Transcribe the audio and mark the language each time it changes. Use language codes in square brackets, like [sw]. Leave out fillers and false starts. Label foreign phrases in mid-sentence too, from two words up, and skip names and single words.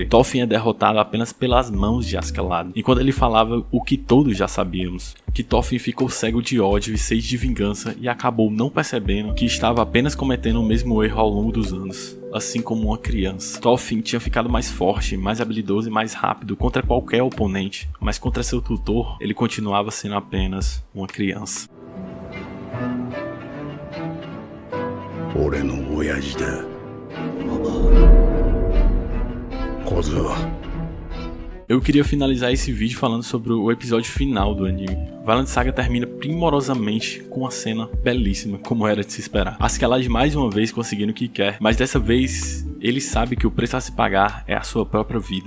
[pt] Thorfinn é derrotado apenas pelas mãos de Askeladd, enquanto ele falava o que todos já sabíamos, que Thorfinn ficou cego de ódio e sede de vingança e acabou não percebendo que estava apenas cometendo o mesmo erro ao longo dos anos. Assim como uma criança. Thorfinn tinha ficado mais forte, mais habilidoso e mais rápido contra qualquer oponente, mas contra seu tutor, ele continuava sendo apenas uma criança. [ja] 俺の親父だ。小僧。 [pt] Eu queria finalizar esse vídeo falando sobre o episódio final do anime. Vinland Saga termina primorosamente com uma cena belíssima, como era de se esperar. Askeladd mais uma vez conseguindo o que quer, mas dessa vez ele sabe que o preço a se pagar é a sua própria vida.